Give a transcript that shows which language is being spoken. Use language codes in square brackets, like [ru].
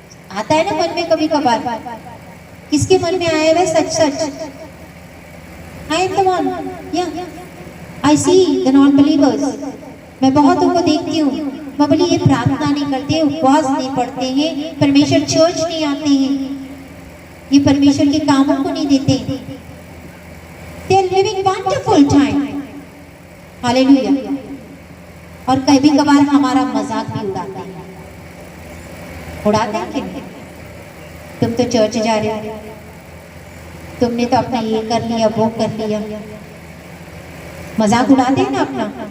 [hi] आता है ना मन में कभी कभार, किसके मन में आया है सच सच? [en] I am the one. Yeah. I see the non-believers. [hi] मैं बहुतों को देखती हूँ, मैं बोली ये प्रार्थना नहीं करते, उपवास नहीं पढ़ते हैं, परमेश्वर चर्च नहीं आते हैं, ये परमेश्वर के कामों को नहीं देते। [en] They are living wonderful time. [hi] Hallelujah. और कभी कभार हमारा मजाक भी उड़ाते हैं, उड़ाते हैं कि नहीं? तुम तो चर्च जा रहे हो, तुमने तो अपना ये कर लिया, वो कर लिया, मजाक उड़ाते हैं ना अपना।